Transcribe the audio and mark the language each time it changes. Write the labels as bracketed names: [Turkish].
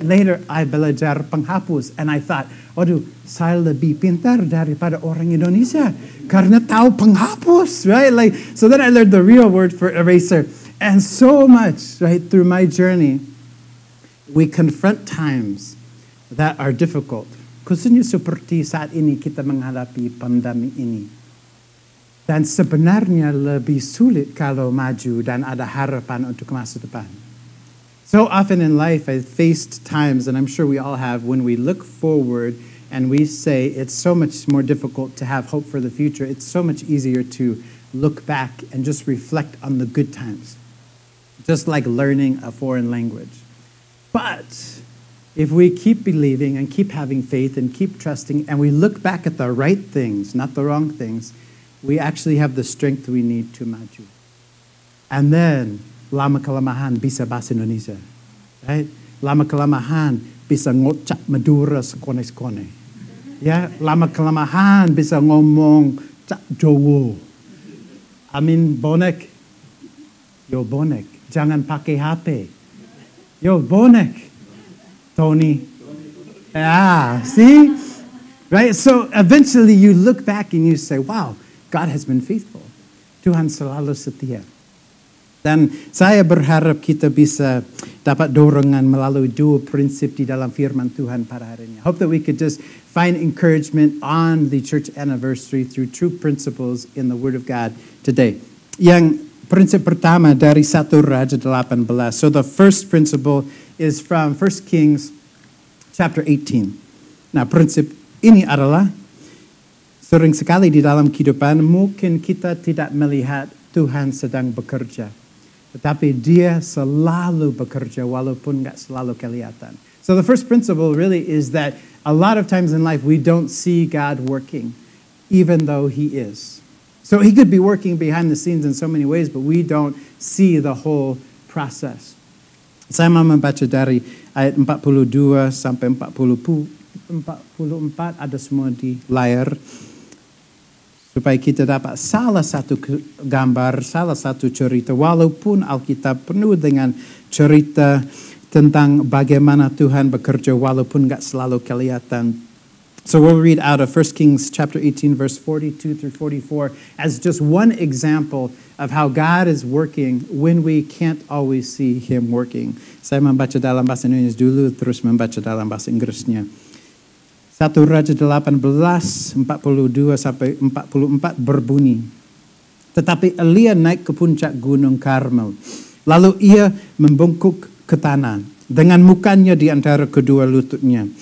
[English] Later, I [Indonesian] belajar penghapus, [English] and I thought, [Indonesian] waduh, saya lebih pintar daripada orang Indonesia karena tahu penghapus, [English] right? Like, so then I learned the real word for eraser. And so much, right, through my journey, we confront times that are difficult. [Indonesian] Khususnya seperti saat ini kita menghadapi pandemi ini. Dan sebenarnya lebih sulit kalau maju dan ada harapan untuk masa depan. [English] So often in life, I've faced times, and I'm sure we all have, when we look forward and we say it's so much more difficult to have hope for the future. It's so much easier to look back and just reflect on the good times. Just like learning a foreign language. But if we keep believing and keep having faith and keep trusting, and we look back at the right things, not the wrong things, we actually have the strength we need to maju. [Indonesian] And then, lama-kelamaan bisa bahasa Indonesia. Right? Lama-kelamaan bisa ngocak Madura sekone-sekone. Ya, lama-kelamaan bisa ngomong cak Jawa. Amin bonek. Yo bonek. Jangan pakai HP. Yo bonek. Tony. [English] Yeah, see? Right? So eventually you look back and you say, wow, God has been faithful. [Indonesian] Tuhan selalu setia. Dan saya berharap kita bisa dapat dorongan melalui dua prinsip di dalam firman Tuhan pada hari ini. [English] Hope that we could just find encouragement on the church anniversary through true principles in the Word of God today. [Indonesian] Yang prinsip pertama dari 1 Raja 18. [English] So the first principle is from 1 Kings chapter 18. [Indonesian] Nah, prinsip ini adalah sering sekali di dalam kehidupan mungkin kita tidak melihat Tuhan sedang bekerja. Tetapi dia selalu bekerja walaupun nggak selalu kelihatan. [English] So the first principle really is that a lot of times in life we don't see God working, even though He is. So He could be working behind the scenes in so many ways, but we don't see the whole process. [Indonesian] Saya mau membaca dari ayat 42 sampai 44, ada semua di layar. Supaya kita dapat salah satu gambar, salah satu cerita. Walaupun Alkitab penuh dengan cerita tentang bagaimana Tuhan bekerja walaupun nggak selalu kelihatan. [English] So we'll read out of 1 Kings chapter 18 verse 42 through 44 as just one example of how God is working when we can't always see Him working. [Indonesian] Saya membaca dalam bahasa Indonesia dulu, terus membaca dalam bahasa Inggrisnya. 1 Raja 18, 42 sampai 44 berbunyi. Tetapi Elia naik ke puncak gunung Karmel. Lalu ia membungkuk ke tanah dengan mukanya di antara kedua lututnya.